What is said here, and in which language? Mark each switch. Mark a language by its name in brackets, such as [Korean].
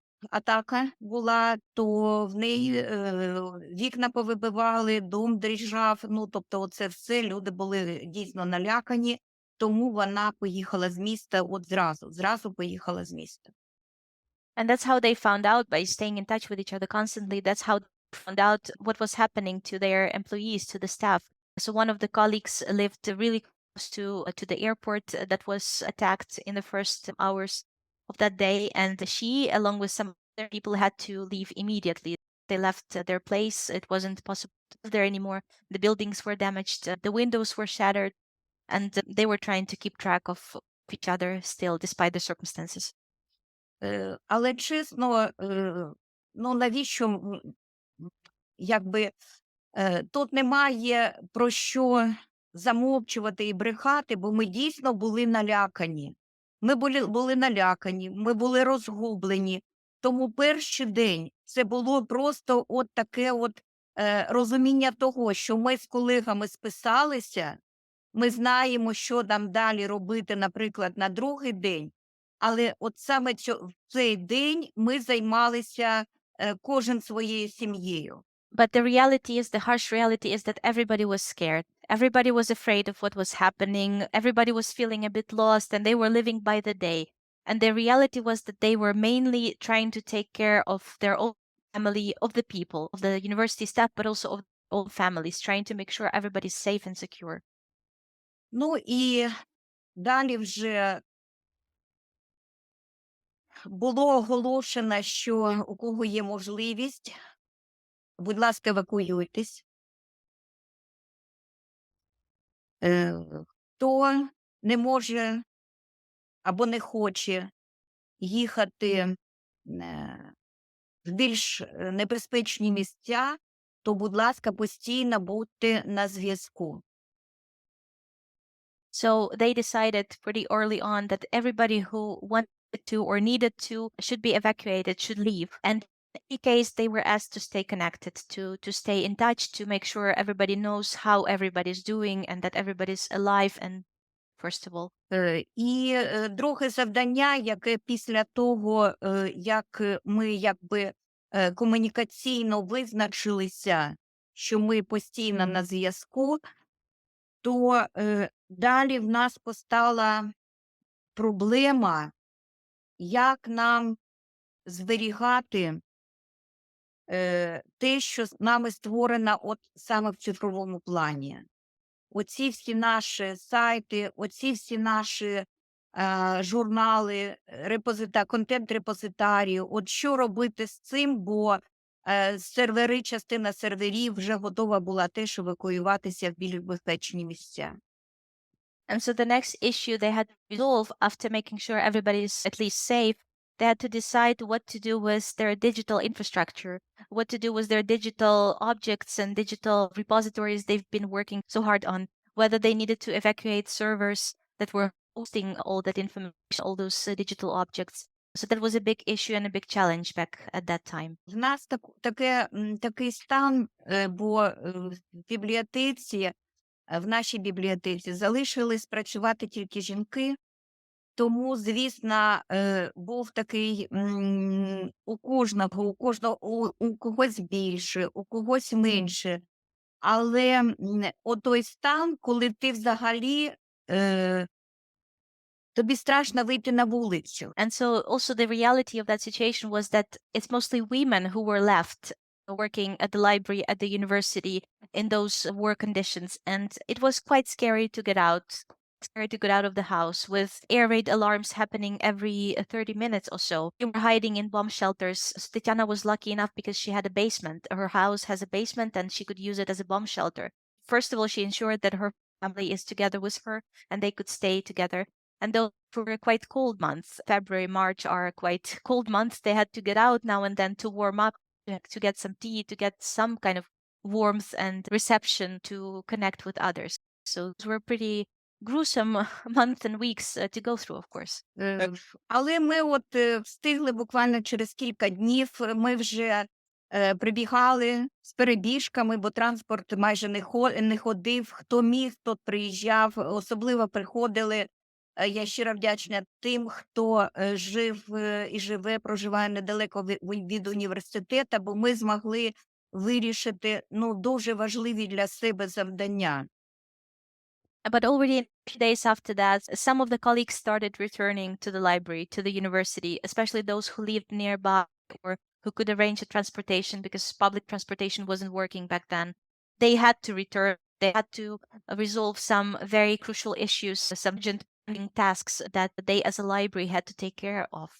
[Ukrainian] атака була, то в неї вікна повибивали, дом дрижав, тобто оце все, люди були дійсно налякані, тому вона поїхала з міста зразу поїхала з міста. [English] And that's how they found out, by staying in touch with each other constantly. That's how they found out what was happening to their employees, to the staff. So one of the colleagues lived really close to the airport that was attacked in the first hours of that day. And she, along with some other people, had to leave immediately. They left their place. It wasn't possible to live there anymore. The buildings were damaged. The windows were shattered. And they were trying to keep track of each other still, despite the circumstances. [Ukrainian] Але чесно, навіщо, якби, тут немає про що замовчувати і брехати, бо ми дійсно були налякані. Ми були налякані, ми були розгублені. Тому перший день це було просто от таке розуміння того, що ми з колегами списалися, ми знаємо, що нам далі робити, наприклад, на другий день, але от саме в цей день ми займалися кожен своєю сім'єю. [English] But the reality is, the harsh reality is that everybody was scared. Everybody was afraid of what was happening. Everybody was feeling a bit lost, and they were living by the day. And the reality was that they were mainly trying to take care of their own family, of the people, of the university staff, but also of their own families, trying to make sure everybody's safe and secure. [Ukrainian] Ну і далі вже було оголошено, що у кого є можливість, будь ласка, евакуюйтесь. Хто не може або не хоче їхати в більш небезпечні місця, то, будь ласка, постійно будьте на зв'язку. [English] So they decided pretty early on that everybody who wanted to or needed to should be evacuated, should leave. And in any case, they were asked to stay connected, to stay in touch, to make sure everybody knows how everybody's doing and that everybody's alive, and first of all. [Ukrainian] І друге завдання, яке після того, як ми якби комунікаційно визначилися, що ми постійно на зв'язку, то далі в нас постала проблема, як нам зберігати те, що з нами створено от саме в цифровому плані. Оці всі наші сайти, оці всі наші журнали, контент-репозитарії, от що робити з цим, бо сервери, частина серверів вже готова була теж евакуюватися в більш безпечні місця. [English] And so the next issue they had to resolve, after making sure everybody's at least safe, they had to decide what to do with their digital infrastructure, what to do with their digital objects and digital repositories they've been working so hard on, whether they needed to evacuate servers that were hosting all that information, all those digital objects. So that was a big issue and a big challenge back at that time. [Ukrainian] В нас такий стан, бо в нашій бібліотеці залишились працювати тільки жінки, тому, звісно, був такий у когось більше, у когось менше. Але отой стан, коли ти взагалі тобі страшно вийти на вулицю. [English] And so also the reality of that situation was that it's mostly women who were left working at the library, at the university, in those war conditions. And it was quite scary to get out of the house with air raid alarms happening every 30 minutes or so. We were hiding in bomb shelters. So Tetiana was lucky enough because she had a basement. Her house has a basement and she could use it as a bomb shelter. First of all, she ensured that her family is together with her and they could stay together. And those were quite cold months. February, March are quite cold months. They had to get out now and then to warm up, to get some tea, to get some kind of warmth and reception to connect with others. So those were pretty gruesome months and weeks to go through, of course. [Ukrainian] Але ми от встигли буквально через кілька днів, ми вже прибігали з перебіжками, бо транспорт майже не ходив. Хто міг, тот приїжджав. Особливо приходили, я щиро вдячна тим, хто жив і живе, проживає недалеко від університету, бо ми змогли вирішити дуже важливі для себе завдання. [English] But already a few days after that, some of the colleagues started returning to the library, to the university, especially those who lived nearby or who could arrange a transportation because public transportation wasn't working back then. They had to return. They had to resolve some very crucial issues, some urgent tasks that they as a library had to take care of.